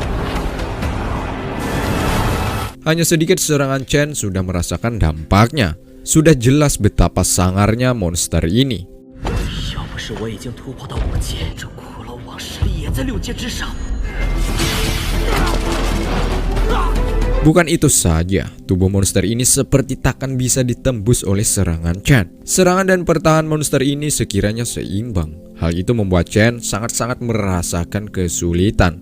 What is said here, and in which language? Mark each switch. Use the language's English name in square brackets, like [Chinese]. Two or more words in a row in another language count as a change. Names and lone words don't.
[Indonesian] Hanya sedikit serangan Chen sudah merasakan dampaknya. Sudah jelas betapa sangarnya monster ini. [Chinese] 要不是我已经突破到5阶，这骷髅王实力也在6阶之上。 [Indonesian] Bukan itu saja, tubuh monster ini seperti takkan bisa ditembus oleh serangan Chen. Serangan dan pertahanan monster ini sekiranya seimbang. Hal itu membuat Chen sangat-sangat merasakan kesulitan.